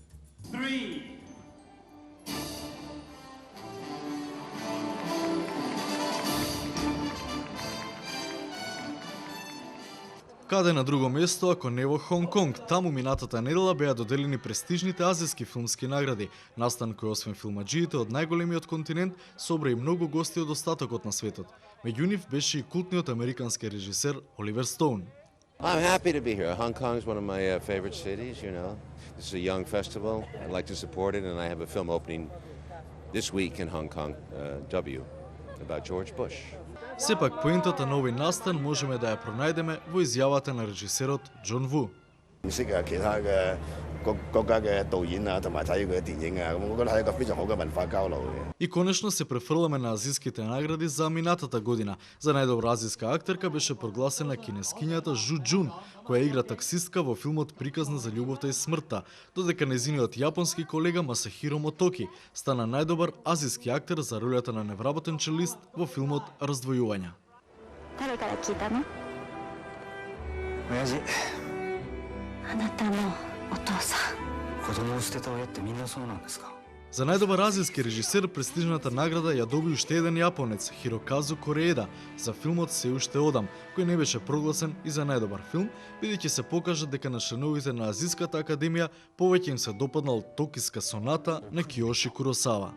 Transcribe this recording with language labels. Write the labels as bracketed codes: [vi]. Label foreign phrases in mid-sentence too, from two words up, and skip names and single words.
[mk] Каде на друго место, ако не во Хонг-Конг? Таму минатата недела беа доделени престижните азијски филмски награди, настан кој освен филмаджиите од најголемиот континент собра и многу гости од остатокот на светот. Меѓу нив беше и култниот американски режисер Оливер Стоун. [en] I'm happy to be here. Hong Kong is one of my favorite cities, you know. This is a young festival. I'd like to support it, and I have a film opening this week in Hong Kong, W, about George Bush. [mk] Сепак, поентата на овој настан можеме да ја пронајдеме во изјавата на режисерот Џон Ву. И конечно се префрламе на азијските награди за минатата година. За најдобра азијска актерка беше прогласена кинескињата Жу Џун, која игра таксистка во филмот Приказна за љубовта и смртта, додека незиниот јапонски колега Масахиро Мотоки стана најдобар азијски актер за ролята на невработен челист во филмот Раздвојувања. [ja] あなたのお父さん。子供を捨てた親ってみんなそうなんですか? [mk] За најдобар азијски режисер престижната награда ја доби уште еден јапонец, Хироказу Корееда, за филмот Се уште одам, кој не беше прогласен и за најдобар филм, бидејќи се покажа дека на членовите на Азијската академија повеќе им се допаднал Токиска соната на Киоши Куросава.